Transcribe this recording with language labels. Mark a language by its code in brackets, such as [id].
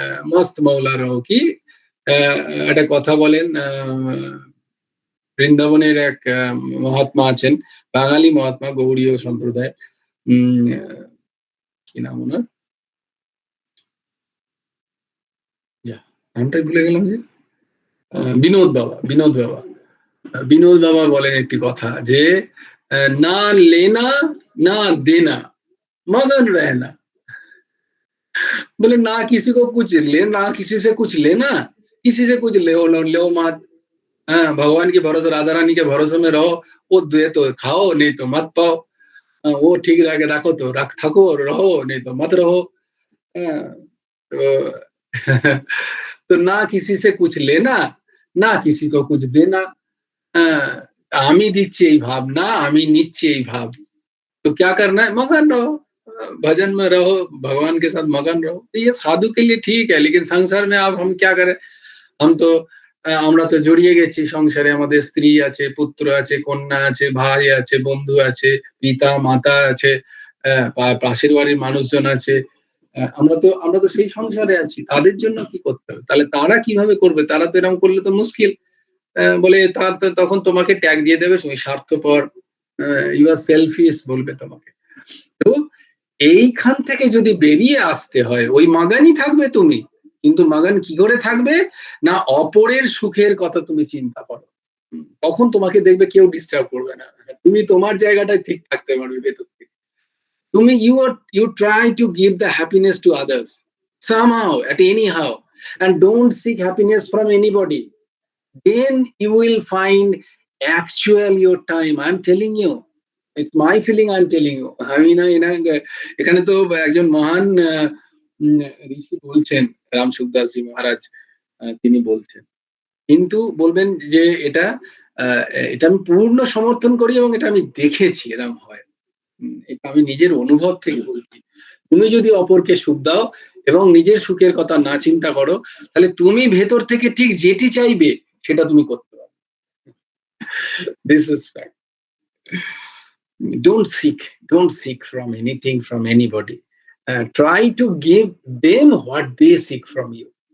[bn] মস্ত মৌলা রহো কি একটা কথা বলেন, বৃন্দাবনের এক মহাত্মা আছেন, বাঙালি মহাত্মা, গৌড়ীয় সম্প্রদায়, কি নাম ওনার, নামটাই ভুলে গেলাম যে, বিনোদ বাবা, বিনোদ বাবা বলেন একটি কথা যে [hi] না লেনা না দেনা मगन रहना। बोले ना किसी को कुछ ले, ना किसी से कुछ लेना, किसी से कुछ ले मत। हाँ, भगवान के भरोसे, राधा रानी के भरोसे में रहो, वो दे तो खाओ, नहीं तो मत पाओ। वो ठीक रह रखो तो रख थको रहो, नहीं तो मत रहो। तो तो ना किसी से कुछ लेना, না किसी को कुछ देना। [bn] আমি দিচ্ছি এই ভাব না, আমি নিচ্ছি এই ভাব। [hi] तो क्या करना है, मगन रहो, भजन में रहो, भगवान के साथ मगन रहो। तो ये साधु के लिए ठीक है, लेकिन संसार में अब हम क्या करें, हम तो [bn] আমরা তো জড়িয়ে গেছি সংসারে, আমাদের স্ত্রী আছে, পুত্র আছে, কন্যা আছে, ভাই আছে, বন্ধু আছে, পিতা মাতা আছে, পাশের বাড়ির মানুষজন আছে। আমরা তো সেই সংসারে আছি, তাদের জন্য কি করতে হবে, তাহলে তারা কিভাবে করবে, তারা তো এরকম করলে তো মুশকিল। বলে তখন তোমাকে ট্যাগ দিয়ে দেবে, তুমি স্বার্থপর, [en] you are selfish [bn] বলবে তোমাকে। তো এইখান থেকে যদি বেরিয়ে আসতে হয়, ওই মাগানই থাকবে তুমি, কিন্তু মাগান কি করে থাকবে না, অপরের সুখের কথা তুমি চিন্তা করো, তখন তোমাকে দেখবে কেউ ডিস্টার্ব করবে না, তুমি তোমার জায়গাটায় ঠিক থাকতে পারবে ভেতর থেকে। তুমি [en] you try to give the happiness to others somehow at anyhow, and don't seek happiness from anybody, then you will find actual your time. I'm telling you, it's my feeling, I'm telling you. [bn] আমি না এখানে তো একজন মহান ঋষি বলছেন, রাম সুখদাসজি মহারাজ, তিনি বলছেন, কিন্তু বলবেন যে এটা এটা আমি পূর্ণ সমর্থন করি এবং এটা আমি দেখেছি এরকম হয়। এটা আমি নিজের অনুভব থেকে বলছি। তুমি যদি অপরকে সুখ দাও এবং নিজের সুখের কথা না চিন্তা করো, তাহলে তুমি ভেতর থেকে ঠিক যেটি চাইবে সেটা তুমি করতে পারবে। [en] This is fact. Don't seek from anything from anybody. Try to give them what they seek from you.